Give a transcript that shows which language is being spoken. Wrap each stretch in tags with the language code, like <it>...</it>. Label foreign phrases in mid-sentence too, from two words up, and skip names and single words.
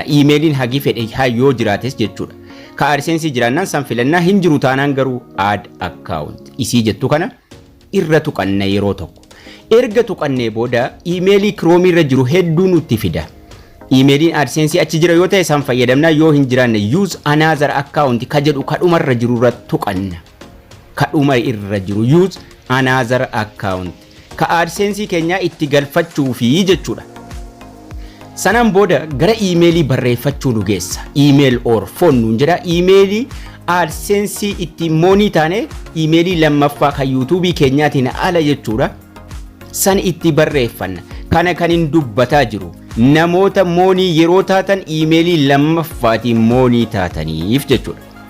<om>Emailiin hagi fedhe yoo jiraates jechuudha. Ka AdSense jiraannaan san filannaa hin jiru taanaan garuu</om> <en>add account</en> <om>isii jettu kana irra tuqanna yeroo tokko. Erga tuqannee booda emailii Chrome irra jiru hedduu nutti fida. Emailiin AdSense achi jira yoo ta'e san fayyadamna, yoo hin jiraanne</om> <en>use another account</en> <om>ka jedhu kadhuma irra jiru irra tuqanna. Kadhuma irra jiru</om> <en>use another account</en> <om>ka AdSense keenya itti galfachuu fi jechuudha. Sanaan booda gara emailii barreeffachuu nu geessa.</om> <en>Email or phone</en> <om>nuun jedha. Emailii AdSense itti moonii taane emailii lammaffaa kan YouTube keenyaatiin ala jechuudha. San itti barreeffanna. Kana kan hin dubbataa jiru. Namoota moonii yeroo taatan emailii lammaffaatiin moonii taataniif jechuudha.</om>